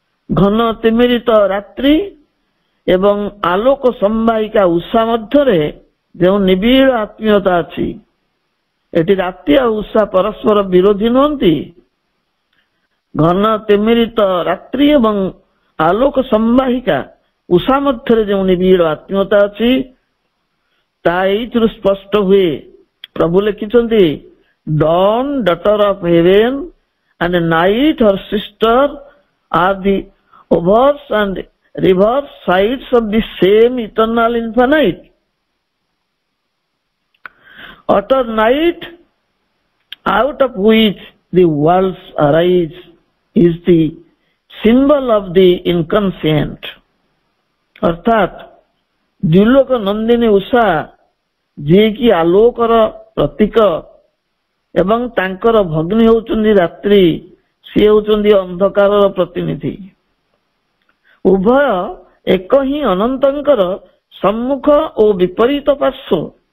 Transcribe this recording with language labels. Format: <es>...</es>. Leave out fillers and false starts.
<or>ଘନ ତିମିରିତ ରାତ୍ରି ଏବଂ ଆଲୋକ ସମ୍ବାହିକା ଉଷା ମଧ୍ୟରେ ଯେଉଁ ନିବିଡ଼ ଆତ୍ମୀୟତା ଅଛି, ଏଠି ରାତି ଆଉ ଉଷା ପରସ୍ପର ବିରୋଧୀ ନୁହନ୍ତି। ଘନ ତିମିରିତ ରାତ୍ରି ଏବଂ ଆଲୋକ ସମ୍ବାହିକା ଉଷା ମଧ୍ୟରେ ଯେଉଁ ନିବିଡ଼ ଆତ୍ମୀୟତା ଅଛି ତାହା ଏଇଥିରୁ ସ୍ପଷ୍ଟ ହୁଏ। ପ୍ରଭୁ ଲେଖିଛନ୍ତି,</or> <en>Dawn, daughter of heaven, and night, her sister, are the overs and reverse sides of the same eternal infinite. Utter night, out of which the worlds arise, is the symbol of the inconscient.</en> <hi>अर्थात द्युलोक नंदिनी उषा</hi> <or>ଯିଏକି ଆଲୋକର ପ୍ରତୀକ ଏବଂ ତାଙ୍କର ଭଗ୍ନୀ ହେଉଛନ୍ତି ରାତ୍ରି, ସିଏ ହେଉଛନ୍ତି ଅନ୍ଧକାରର ପ୍ରତିନିଧି। ଉଭୟ ଏକ ହିଁ ଅନନ୍ତଙ୍କର ସମ୍ମୁଖ ଓ ବିପରୀତ ପାର୍ଶ୍ୱ।</or>